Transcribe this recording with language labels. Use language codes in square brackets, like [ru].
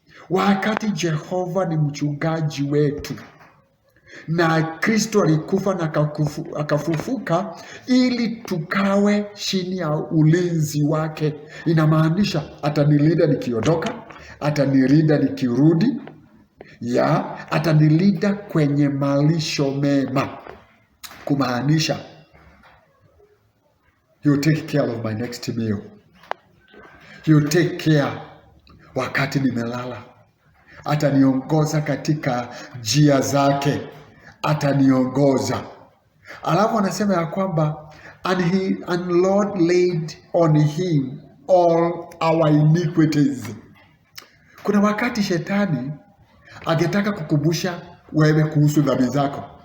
[sw] Wakati Jehova ni mchungaji wetu na Kristo alikufa na akafufuka ili tukawe chini ya ulinzi wake, inamaanisha atanilinda nikiondoka, atanilinda nikirudi, atanilinda kwenye malisho mema. Kumaanisha [en] he will take care of my next meal. He will take care [sw] wakati nimelala. Ataniongoza katika njia zake. Ataniongoza. Alafu anasema ya kwamba [en] and Lord laid on him all our iniquities. [sw] Kuna wakati shetani angetaka kukumbusha wewe kuhusu dhambi zako.